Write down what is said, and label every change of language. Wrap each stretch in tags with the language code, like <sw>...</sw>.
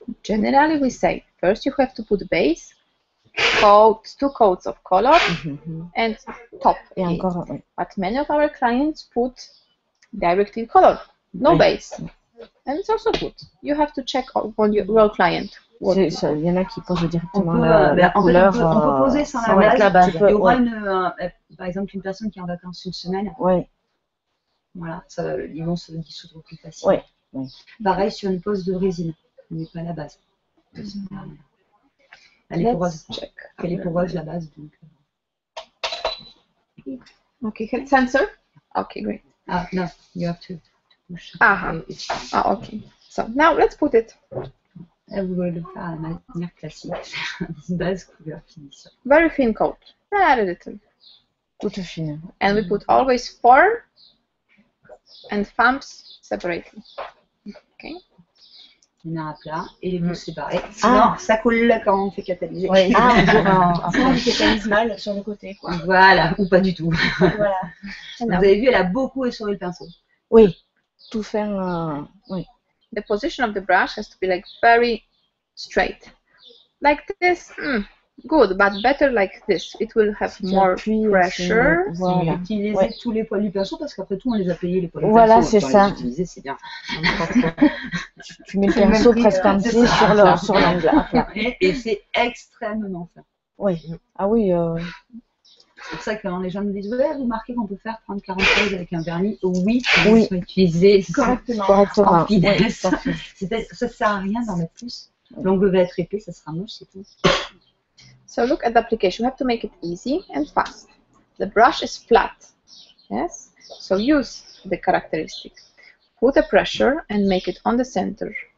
<en>Generally, we say, first you have to put base, 2 coats of color, and top. But many of our clients put directly color, no base. And it's also good. You have to check on your client.</en> <fr>Il y en a qui posent directement la couleur. On peut poser sans la base. Il y aura par exemple une personne qui est en vacances une semaine. Oui. Voilà, ils vont se dissoudre plus facilement. Oui. Pareil sur une pose de résine, mais pas la base. Elle est poreuse. Elle est poreuse la base. Donc.</fr> <en>Okay, hit sensor. Okay, great. No, you have to push. Okay. So now let's put it.</en> <fr>Vous voulez le faire à la manière classique, une base couleur finition.</fr> <en>Very thin coat, very little.</en> <fr>Toute fine.</fr> <en>And we put always 4 and thumbs separately. Okay.</en> <fr>On a un plat et les pouces séparés. Sinon, ça coule quand on fait catalyser. Oui. Sinon, on catalyse mal sur le côté. Quoi. Voilà, ou pas du tout. Voilà. Vous avez vu, elle a beaucoup essoré le pinceau. Oui. Tout faire. Oui.</fr> <en>The position of the brush has to be like very straight. Like this, good, but better like this. It will have more pressure.</en> <fr>Voilà. Utiliser tous les poils du pinceau parce qu'après tout, on les a payés les poils du pinceau. Voilà, c'est ça. Les utiliser, c'est bien. Tu mets le pinceau presque entier sur l'angle. Et c'est extrêmement fin. Oui. Ah oui. C'est pour ça que quand les gens nous disent ouais, vous remarquez qu'on peut faire 30-40 choses avec un vernis. Oui, il faut utiliser correctement. En finesse. Ça sert à rien d'en mettre plus. L'ongle va être épais, ça sera moche, c'est tout.</fr> <en>So look at the application. You have to make it easy and fast. The brush is flat. Yes. So use the characteristic. Put a pressure and make it on the center.</en>